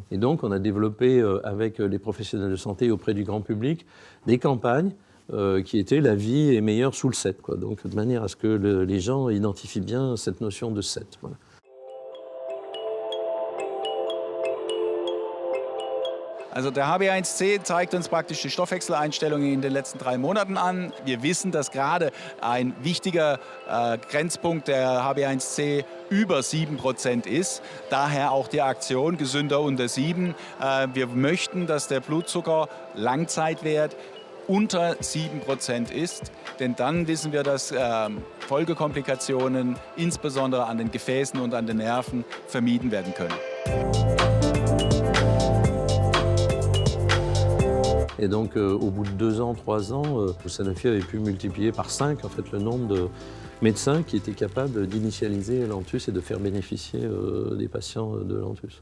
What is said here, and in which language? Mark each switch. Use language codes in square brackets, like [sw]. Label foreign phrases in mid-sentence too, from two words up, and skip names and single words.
[fr] Et donc, on a développé avec les professionnels de santé auprès du grand public des campagnes qui étaient « La vie est meilleure sous le 7 », quoi. Donc, de manière à ce que les gens identifient bien cette notion de 7. Voilà. [de] Also der HB1C zeigt uns praktisch die Stoffwechseleinstellungen in den letzten 3 Monaten an. Wir wissen, dass gerade ein wichtiger Grenzpunkt der HB1C über 7% ist. Daher auch die Aktion gesünder unter 7. Wir möchten, dass der Blutzucker Langzeitwert unter 7% ist, denn dann wissen wir, dass Folgekomplikationen insbesondere an den Gefäßen und an den Nerven vermieden werden können. [fr] Et donc, au bout de 2 ans, 3 ans, Sanofi avait pu multiplier par 5 en fait, le nombre de médecins qui étaient capables d'initialiser l'Antus et de faire bénéficier des patients de l'Antus.